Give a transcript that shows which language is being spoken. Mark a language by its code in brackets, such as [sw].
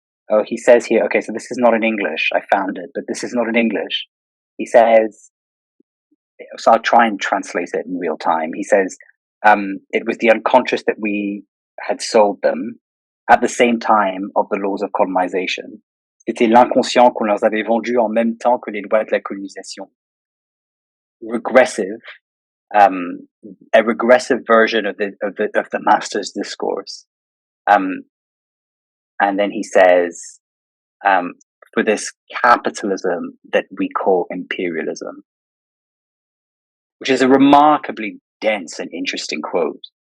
[en] Oh, he says here, okay, so this is not in English. I found it, but this is not in English. He says, so I'll try and translate it in real time. He says, it was the unconscious that we had sold them at the same time of the laws of colonization. [fr] C'était l'inconscient qu'on leur avait vendu en même temps que les lois de la colonisation. [en] Regressive, a regressive version of the master's discourse. and then he says, for this capitalism that we call imperialism, which is a remarkably dense and interesting quote.